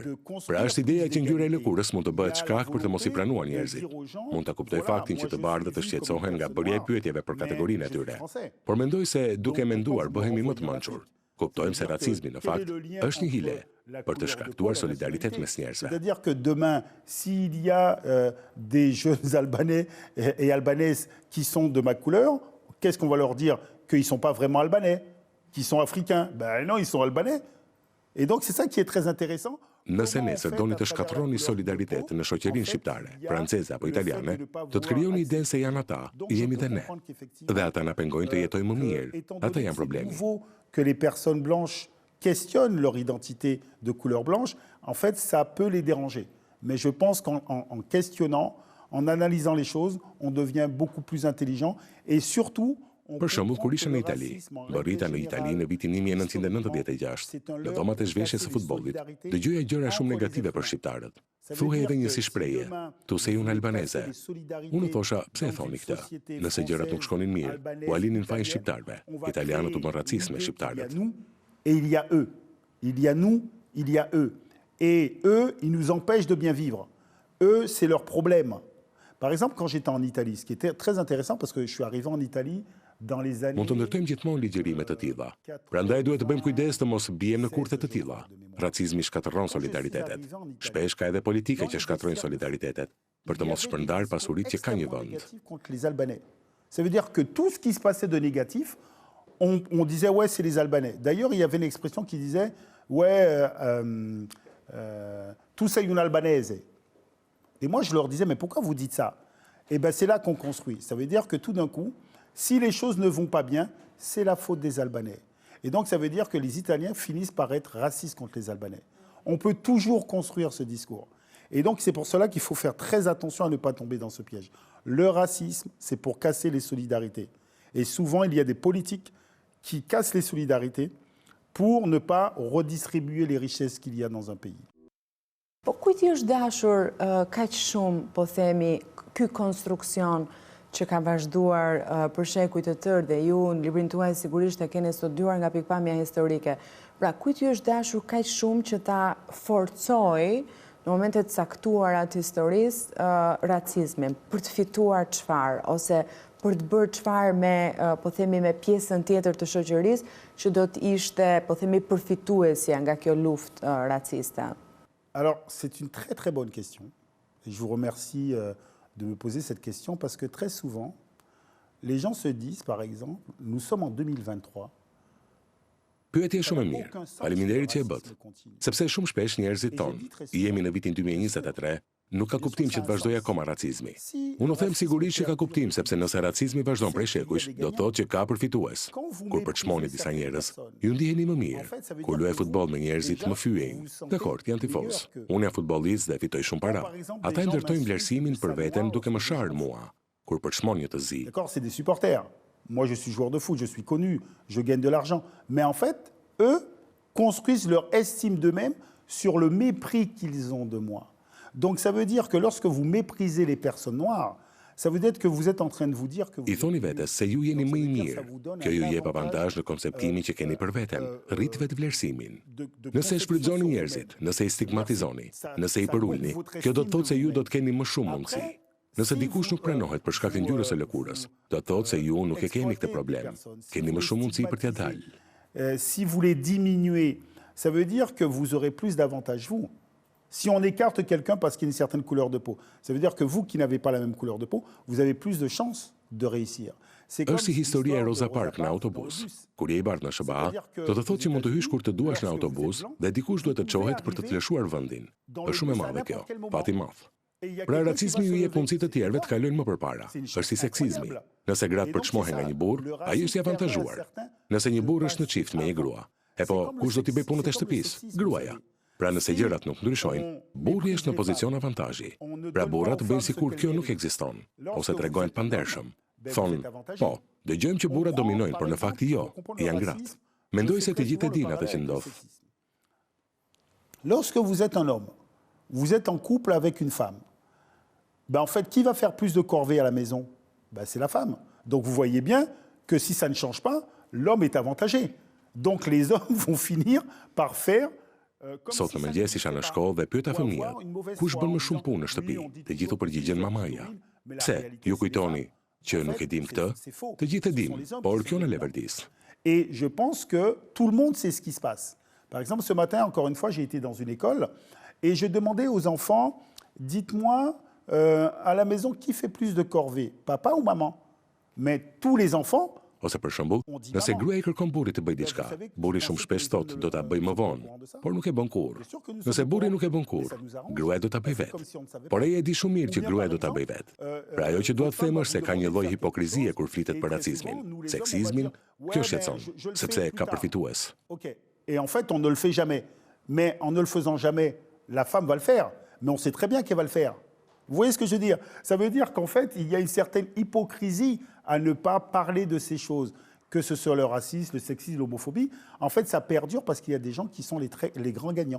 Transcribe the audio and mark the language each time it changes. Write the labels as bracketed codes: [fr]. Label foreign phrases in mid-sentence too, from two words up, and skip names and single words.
[sq] Pra është ideja që ngjyra e lëkurës mund të bëhet shkak për të mos i pranuar njerëzit. Mund ta kuptoj faktin që të bardhët të shqetësohen nga bërja e pyetjeve për kategorinë e tyre. Por mendoj se duke menduar bëhemi më të mençur. Kuptojmë se racizmi në fakt është një hile për të shkaktuar solidaritet mes njerëzve. [fr] C'est-à-dire que demain, s'il y a des jeunes Albanais et Albanaises qui sont de ma couleur, qu'est-ce qu'on va leur dire? Qu'ils ne sont pas vraiment Albanais, qu'ils sont africains? Ben non, ils sont Albanais. Et donc c'est ça qui est très intéressant. [sq] Nëse nesër doni të shkatërroni solidaritet në shoqërinë shqiptare, franceze apo italiane, do të krijoni idenë se janë ata, jemi dhe ne. Dhe ata na pengojnë të jetojmë më mirë. Ata janë problemi. [fr] Que les personnes blanches questionnent leur identité de couleur blanche, en fait, ça peut les déranger. Mais je pense qu'en questionnant, en analysant les choses, on devient beaucoup plus intelligent et surtout [sq] Për shembull, kur isha në Itali, mbërrita në Itali në vitin 1996, në dhomat e zhveshjes së futbollit, dëgjoja gjëra shumë negative për shqiptarët. Thuhej edhe një si shprehje, [it] tu sei un albanese. [sq] Unë thosha, pse e thoni këtë? Nëse gjërat nuk shkonin mirë, u alinin fajin shqiptarëve. Italianët u bën racist me shqiptarët. [fr] Et il y a eux. Il y a nous, il y a eux. Et eux, ils nous empêchent de bien vivre. Eux, c'est leur problème. Par exemple, quand j'étais en Italie, ce qui était très intéressant parce que je suis arrivé en Italie [sq] Mund të ndërtojmë gjithmonë ligjërime të tilla. Prandaj duhet të bëjmë kujdes të mos bijem në kurthe të tilla. Racizmi shkatërron solidaritetet. Shpesh ka edhe politike që shkatërrojnë solidaritetet, për të mos shpërndar pasuritë që ka një vend. [fr] Ça veut dire que tout ce qui se passait de négatif, on disait ouais, c'est les Albanais. D'ailleurs, il y avait une expression qui disait ouais, tout c'est une albanaise. Et moi, je leur disais mais pourquoi vous dites ça? Et ben c'est là qu'on construit. Ça veut dire que tout d'un coup, si les choses ne vont pas bien, c'est la faute des Albanais. Et donc, ça veut dire que les Italiens finissent par être racistes contre les Albanais. On peut toujours construire ce discours. Et donc, c'est pour cela qu'il faut faire très attention à ne pas tomber dans ce piège. Le racisme, c'est pour casser les solidarités. Et souvent, il y a des politiques qui cassent les solidarités pour ne pas redistribuer les richesses qu'il y a dans un pays. [sq] Po kujt i është dashur kaq shumë, po themi, ky konstruksion që ka vazhduar për shekuj të tërë dhe ju në librin tuaj sigurisht e keni studiuar nga pikpamja historike. Pra, kujt ju është dashur kaq shumë që ta forcoj në momentet caktuara të historisë racizmin, për të fituar çfarë, ose për të bërë çfarë me, po themi, me pjesën tjetër të shoqërisë që do të ishte, po themi, përfituesja nga kjo luftë raciste? [fr] Alors, c'est une très très bonne question. Et je vous remercie de me poser cette question parce que très souvent, les gens se disent, par exemple, nous sommes en 2023. [sq] Pyetje shumë e mirë. Faleminderit që e bët. Sepse shumë shpesh njerëzit tonë, i jemi në vitin 2023, nuk ka kuptim që të vazhdoj akoma racizmi. Unë them sigurisht që ka kuptim, sepse nëse racizmi vazhdon prej shekujsh, do thotë që ka përfitues. Kur përçmoni disa njerëz, ju ndiheni më mirë. Kur luaj futboll me njerëzit më fyejnë. Dakor, janë tifoz. Unë jam futbollist dhe fitoj shumë para. Ata e ndërtojnë vlerësimin për veten duke më sharë mua. Kur përçmon një të zi. [fr] D'accord, c'est des supporters. Moi, je suis joueur de foot, je suis connu, je gagne de l'argent. Mais en fait, eux construisent leur estime d'eux-mêmes sur le mépris qu'ils ont de moi. Donc ça veut dire que lorsque vous méprisez les personnes noires, ça veut dire que vous êtes en train de vous dire que vous... [sq] I thoni vetes se ju jeni më i mirë. Kjo ju jep avantazh në konceptimin që keni për veten. Rrit vetë vlerësimin. Nëse e shfrytëzoni njerëzit, nëse i stigmatizoni, nëse i përulni, kjo do të thotë se ju do të keni më shumë mundësi. Nëse dikush nuk pranohet për shkak të ngjyrës së lëkurës, do të thotë se ju nuk e keni këtë problem. Keni më shumë mundësi për t'ia dalë. [fr] Si vous les diminuez, ça veut dire que vous aurez plus d'avantages, vous. Si on écarte quelqu'un parce qu'il a une certaine couleur de peau, ça veut dire que vous qui n'avez pas la même couleur de peau, vous avez plus de chances de réussir. [sq] Është si historia e Rosa Parks në autobus. Kur je i bardhë në SBA, do të thotë që mund të hysh kur të duash në autobus dhe dikush duhet të çohet për të të lëshuar vendin. Është shumë e madhe kjo, pati madh. Pra racizmi ju jep mundësi të tjerëve të kalojnë më përpara. Është si seksizmi. Nëse gratë përçmohen nga një burr, ai është i avantazhuar. Nëse një burr është në çift me një grua, e po kush do t'i bëj punët e shtëpisë? Gruaja. Pra nëse gjërat nuk ndryshojnë, burri është në pozicion avantazhi. Pra burrat bëjnë sikur kjo nuk ekziston, ose tregojnë pandershëm. Thonë, po, dëgjojmë që burrat dominojnë, por në fakt jo, janë gratë. Mendoj se të gjithë e dinë atë që ndodh. [fr] Lorsque vous êtes un homme, vous êtes en couple avec une femme. Ben en fait, qui va faire plus de corvées à la maison? Ben c'est la femme. Donc vous voyez bien que si ça ne change pas, l'homme est avantagé. Donc les hommes vont finir par faire [sq] Sot në mëngjes isha në shkollë dhe pyeta fëmijët, kush bën më shumë punë në shtëpi? Të gjithë u përgjigjen mamaja. Pse? Ju kujtoni që nuk e dim këtë? Të gjithë e dim, por kjo në leverdis. [fr] Et je pense que tout le monde sait ce qui se passe. Par exemple, ce matin, encore une fois, j'ai été dans une école et je demandais aux enfants, dites-moi, à la maison, qui fait plus de corvées, papa ou maman? Mais tous les enfants... [sq] Ose për shembull, nëse gruaja i kërkon burrit të bëjë diçka, burri shumë shpesh thotë do ta bëj më vonë, por nuk e bën kurrë. Nëse burri nuk e bën kurrë, gruaja do ta bëj vetë. Por ai e di shumë mirë që gruaja do ta bëj vetë. Pra ajo që dua të them është se ka një lloj hipokrizie kur flitet për racizmin, seksizmin, kjo shqetëson, sepse ka përfitues. OK. [fr] Et en fait, on ne le fait jamais. Mais en ne le faisant jamais, la femme va le faire, mais on sait très bien qu'elle va le faire. Vous voyez ce que je veux dire? Ça veut dire qu'en fait, il y a une certaine hypocrisie à ne pas parler de ces choses, que ce soit le racisme, le sexisme, l'homophobie. En fait, ça perdure parce qu'il y a des gens qui sont les grands gagnants.